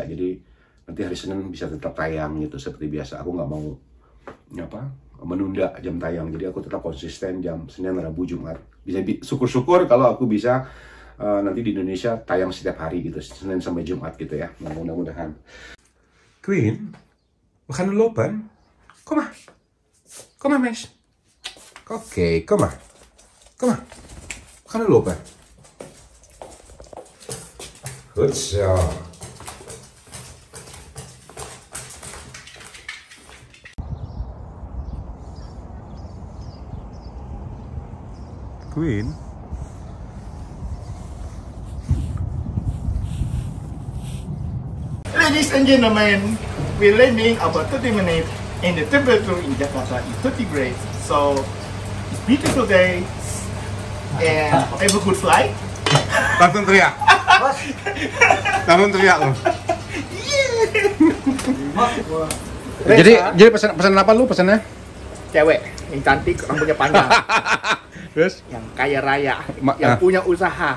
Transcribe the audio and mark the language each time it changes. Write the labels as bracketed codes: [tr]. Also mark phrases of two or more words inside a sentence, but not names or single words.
[id] Jadi nanti hari Senin bisa tetap tayang gitu seperti biasa. Aku nggak mau menunda jam tayang. Jadi aku tetap konsisten jam Senin, Rabu, Jumat. Syukur-syukur kalau aku bisa nanti di Indonesia tayang setiap hari gitu, Senin sampai Jumat gitu ya. Mudah-mudahan. [nl] Queen, we gaan lopen. Kom maar. Kom maar, meis. Oké, kom maar. Kom maar. We gaan lopen. Goed zo. Queen. [en] Ladies and gentlemen, we're landing about 30 minutes and the temperature in Jakarta is 30 grades. So, it's beautiful day and have a good flight. [id] Langsung teriak. Langsung teriak loh. Jadi pesan apa lu pesannya? Cewek yang cantik, rambutnya panjang, Terus? yang kaya raya, yang punya usaha.